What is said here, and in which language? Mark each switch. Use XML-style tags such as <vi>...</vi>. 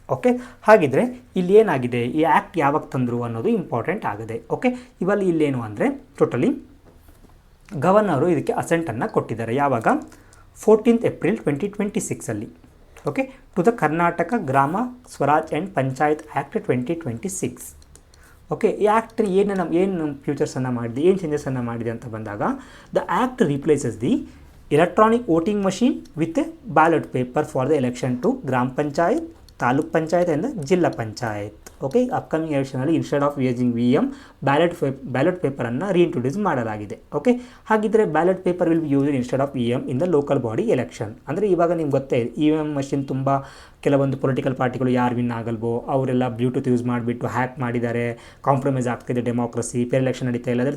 <kn>Okay, ಹಾಗಿದ್ರೆ ಇಲ್ಲಿ ಏನಾಗಿದೆ, ಈ ಆ್ಯಕ್ಟ್ ಯಾವಾಗ ತಂದರು ಅನ್ನೋದು ಇಂಪಾರ್ಟೆಂಟ್ ಆಗಿದೆ. ಓಕೆ, ಇವಾಗ ಇಲ್ಲೇನು ಅಂದರೆ ಟೋಟಲಿ ಗವರ್ನರು ಇದಕ್ಕೆ ಅಸೆಂಟನ್ನು ಕೊಟ್ಟಿದ್ದಾರೆ. ಯಾವಾಗ</kn> <en>14th April 2026 okay, to the Karnataka Gram Swaraj and Panchayat act 2026.</en> <kn>Okay, ಈ ಆ್ಯಕ್ಟ್ ಏನು ಫ್ಯೂಚರ್ಸನ್ನು ಮಾಡಿದೆ, ಏನು ಚೇಂಜಸನ್ನು ಮಾಡಿದೆ ಅಂತ ಬಂದಾಗ</kn> <en>The act replaces the electronic voting machine with a ballot paper for the election to Gram Panchayat, Taluk Panchayat and the Jilla Panchayat.</en> <kn>Okay, upcoming ಎಲೆಕ್ಷನಲ್ಲಿ</kn> <en>instead of using</en> <kn>VM ballot ಪೇಪರನ್ನು reintroduce ಮಾಡಲಾಗಿದೆ.</kn> <en>okay,</en> <kn>ಹಾಗಿದ್ದರೆ</kn> <en>Ballot paper will be used instead of VM in the local body election.</en> <kn>ಅಂದರೆ ಇವಾಗ ನಿಮ್ಗೆ ಗೊತ್ತೇ ಇದೆ EVM machine ತುಂಬ ಕೆಲವೊಂದು political ಪಾರ್ಟಿಗಳು ಯಾರು ವಿನ್ ಆಗಲ್ವೋ ಅವರೆಲ್ಲ ಬ್ಲೂಟೂತ್ ಯೂಸ್ ಮಾಡಿಬಿಟ್ಟು ಹ್ಯಾಕ್ ಮಾಡಿದ್ದಾರೆ, ಕಾಂಪ್ರಮೈಸ್ ಆಗ್ತಿದೆ ಡೆಮೋಕ್ರಸಿ, ಪೇರ್ ಎಲೆಕ್ಷನ್ ನಡೀತಾ ಇಲ್ಲ.</kn>